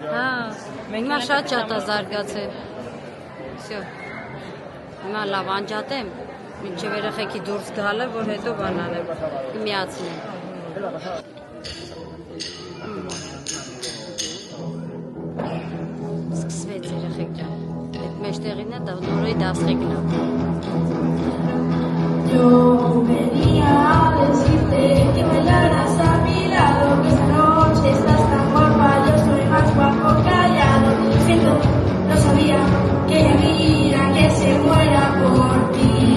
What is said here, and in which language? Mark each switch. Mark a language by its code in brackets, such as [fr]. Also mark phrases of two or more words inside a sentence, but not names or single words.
[hy] Հա, հիմա շատ է զարգացել։ Всё։ Հիմա լավ անջատեմ, մինչև երեխեքի դուրս գալը, որ հետո բանանեմ, միացնեմ։ Սկսվեց երեխեք ջան, այդ մեջտեղին է նորոյի դասղեկն է։ [es] Yo venía a decirte que bailaras a mi lado, que esta noche estás tan guapa, yo soy más guapo callado. Siento, no sabía que hay vida que se muera por ti.